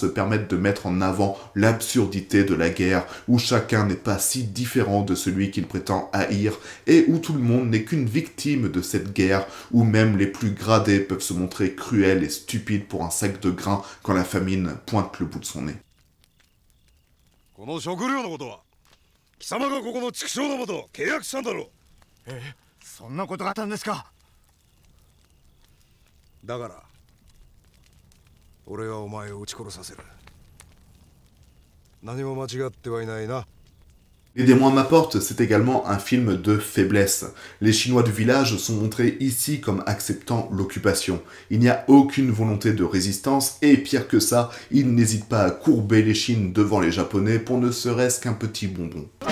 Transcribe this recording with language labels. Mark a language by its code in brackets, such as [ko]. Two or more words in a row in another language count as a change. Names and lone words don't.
[fr] permettent de mettre en avant l'absurdité de la guerre, où chacun n'est pas si différent de celui qu'il prétend haïr, et où tout le monde n'est qu'une victime de cette guerre, où même les plus gradés peuvent se montrer cruels et stupides pour un sac de grains quand la famine pointe le bout de son nez. [ja] そんなことがあったんですか。だから俺はお前を撃ち殺させる。何も間違ってはいないな。 [fr] Les démons à ma porte, c'est également un film de faiblesse. Les Chinois du village sont montrés ici comme acceptant l'occupation. Il n'y a aucune volonté de résistance et pire que ça, ils n'hésitent pas à courber l'échine devant les Japonais pour ne serait-ce qu'un petit bonbon.